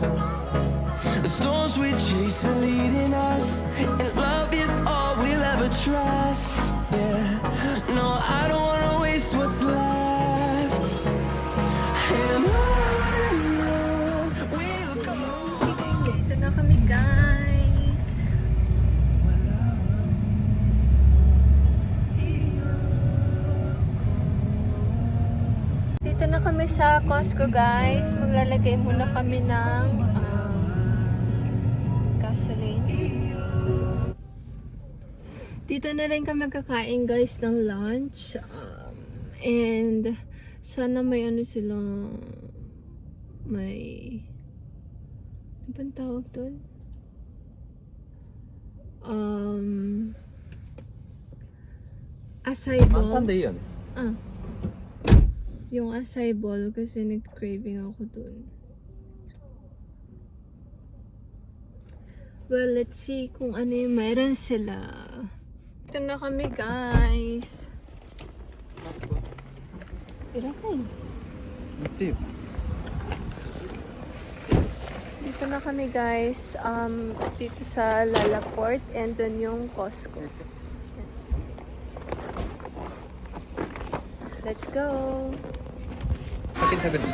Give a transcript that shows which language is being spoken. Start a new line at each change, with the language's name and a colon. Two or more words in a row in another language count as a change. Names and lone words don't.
English: The storms we chase are leading us, and love is all we'll ever trust. Yeah, no, I don't wanna waste what's left. And on we'll go.
Filipino: Dito na kami, guys. Dito na kami sa Costco, guys. Maglalagay muna kami ng gasoline. Dito na rin kami kakain, guys, ng lunch. And sana may ano sila, may ano bang tawag doon?
English: Acai bowl.
Japanese: 簡単でいいよね Ah.
Filipino: Yung
English: acai bowl
Filipino: kasi nag-craving ako dun.
English: Well, let's see
Filipino: kung ano yung meron sila. Ito na kami, guys. Tira kayo.
Japanese: 行ってよ
Filipino: Dito na kami, guys. Dito sa Lalaport and dun yung Costco.
English: Let's go!
Japanese: 先に食べる